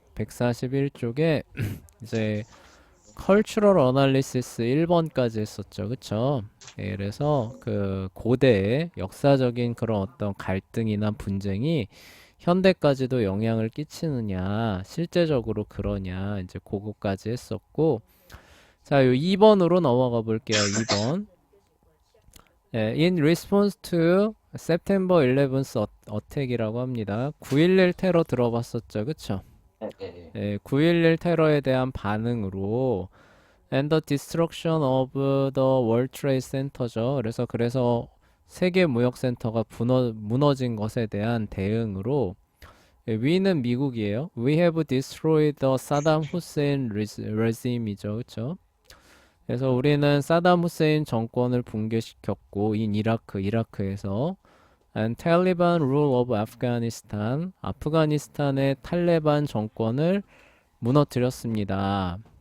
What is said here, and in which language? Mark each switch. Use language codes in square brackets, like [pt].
[ko] 141쪽에 이제 [en] 컬처럴 어널리시스 [ko] 1번까지 했었죠. 그쵸? 예, 그래서 그 고대의 역사적인 그런 어떤 갈등이나 분쟁이 현대까지도 영향을 끼치느냐, 실제적으로 그러냐, 이제 그거까지 했었고, 자, 요 2번으로 넘어가 볼게요. 2번. [en] 예, in response to September 11th attack [ko] 이라고 합니다. 9.11 테러 들어봤었죠, 그쵸? 네, 네, 예, 9.11 테러에 대한 반응으로 [en] and the destruction of the World Trade Center죠. [ko] 그래서 세계 무역 센터가 무너진 것에 대한 대응으로 예, we는 미국이에요. [en] We have destroyed the Saddam Hussein regime [ko] 이죠, 그쵸? 그래서 우리는 사담 후세인 정권을 붕괴시켰고, 이라크에서 [en] and Taliban rule of Afghanistan, [ko] 아프가니스탄의 탈레반 정권을 무너뜨렸습니다.